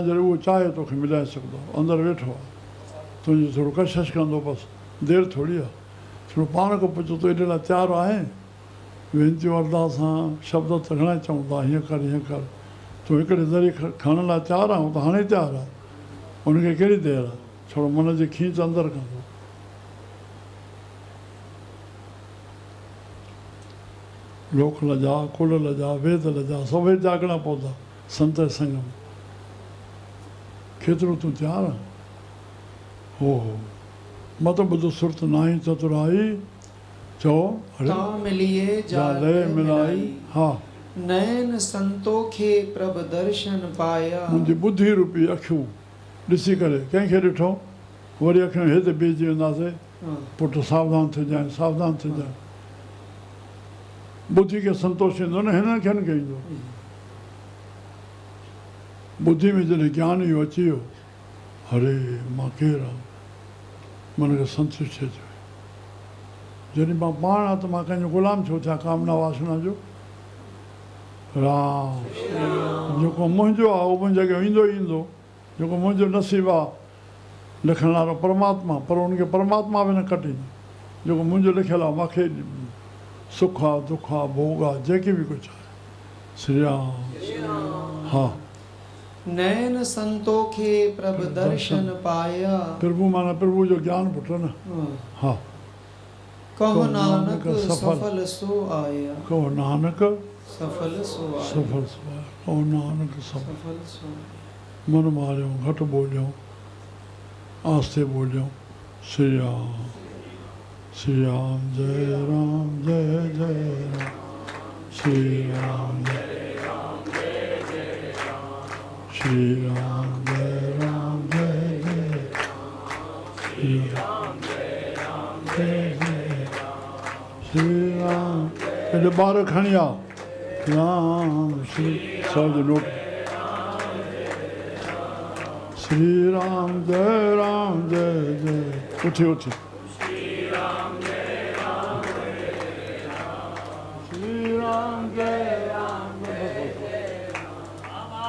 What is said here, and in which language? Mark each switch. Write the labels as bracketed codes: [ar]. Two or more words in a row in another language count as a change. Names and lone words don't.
[sd] जॾहिं उहो चाहे तोखे मिलाए सघंदो। अंदरि वेठो आहे तुंहिंजी थोरो कशिश कंदो बसि देरि थोरी आहे। थोरो पाण खां पुछो तूं एॾे लाइ तयारु आहे। वेनतियूं अरदासां शब्द त घणा चऊं था हीअं कर हीअं कर। तूं हिकिड़े ज़रिए खणण लाइ तयारु आहियूं त हाणे तयारु आहे। उनखे कहिड़ी देरि आहे। थोरो मन जी खीच अंदरि कंदो। लोक लजा कुल लजा वेद लजा सभई जागणा पवंदा संत संग में। केतिरो तूं तयारु आहे। हो [hi] मत ॿुध सुरत नाही चतुराई [sd] चओ मिलिए लय मिलाई। हा [hi] नयन संतोखे प्रभ दर्शन पाया। [sd] मुंहिंजी ॿुधी रूपी अखियूं ॾिसी करे कंहिंखे ॾिठो वरी अखियूं हेठि बीहजी वेंदासीं। पुटु सावधान थिजांइ सावधान थिजांइ। ॿुधी खे संतोष ईंदो न हिननि खे न ईंदो। ॿुधी में जॾहिं ज्ञान इहो अची वियो हरे मां केरु आहियां मन खे संतुष्ट थिए थो। जॾहिं मां पाण आहियां त मां कंहिंजो ग़ुलाम छो थियां कामना वासना जो। राम जेको मुंहिंजो आहे उहो मुंहिंजे अॻियां ईंदो ई ईंदो। जेको मुंहिंजो नसीबु आहे लिखण वारो परमात्मा, पर उनखे परमात्मा बि न कटी जेको मुंहिंजो लिखियलु आहे मूंखे सुख आहे दुख आहे भोग आहे जेके बि कुझु आहे। श्री राम। हा [hi] नैन संतोखे प्रभ दर्शन पाया। [sd] प्रभु माना प्रभु जो ज्ञान पुट न। हा [hi] कहो नानक सफल सो आया। कहो नानक सफल सो आया। सफल सो आया। कहो नानक सफल सो। [sd] मन मारियो, घटि बोलियो, आस्ते बोलियो। श्री राम। श्री राम जय राम जय जय राम। श्री राम जय राम जय जय राम। श्री राम जय राम जय जय राम। श्री राम जय राम जय जय राम। श्री राम एॾे ॿार खणी आ राम श्री सौ जो नोट। श्री राम जय जय उठी उठी। श्री राम जय राम जय राम। श्री राम जय राम जय जय राम।